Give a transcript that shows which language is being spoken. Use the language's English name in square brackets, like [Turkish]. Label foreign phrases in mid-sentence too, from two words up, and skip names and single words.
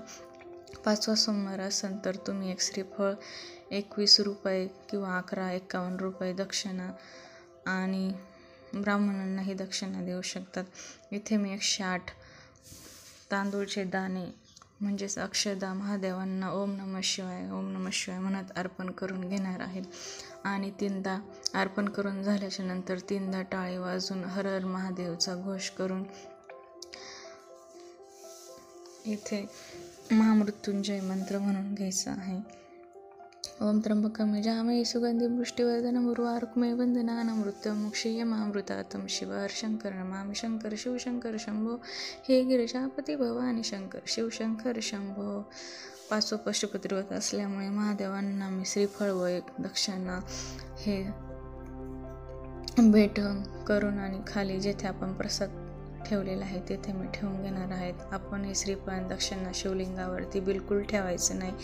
[Marathi] 5वा सोमवार असेल तर तुम्ही एक श्रीफळ 21 रुपये किंवा 1151 रुपये दक्षिणा आणि ब्राह्मणांनाही दक्षिणा देऊ शकतात. इथे मी 108 तांदूळचे दाणे म्हणजेच अक्षदा महादेवांना [Sanskrit] ओम नमः शिवाय ओम नमः शिवाय [Marathi] म्हणत अर्पण करून घेणार आहे. आणि 3दा अर्पण करून झाल्याच्या नंतर 3दा टाळी वाजून हर हर महादेवचा घोष करून इथे महामृत्युंजय मंत्र म्हणून घ्यायचा आहे. [Sanskrit] ओम त्र्यंबकं यजामहे सुगंधिं पुष्टिवर्धनम् उर्वारुकमेव वन्दनानां मृत्युमुक्षीयमामृतातं शिव शंकर नमामि शंकर शिवशंकर शंभो हे गिरिजापती भवानी शंकर शिवशंकर शंभो. [Marathi] 5वं पशुपती व्रत असल्यामुळे महादेवांना मी श्रीफळ व एक दक्षिणा हे भेट करून आणि खाली जेथे आपण प्रसाद ठेवलेला आहे तेथे मी ठेवून घेणार आहेत. आपण हे श्रीफळ दक्षिणा शिवलिंगावरती बिलकुल ठेवायचं नाही.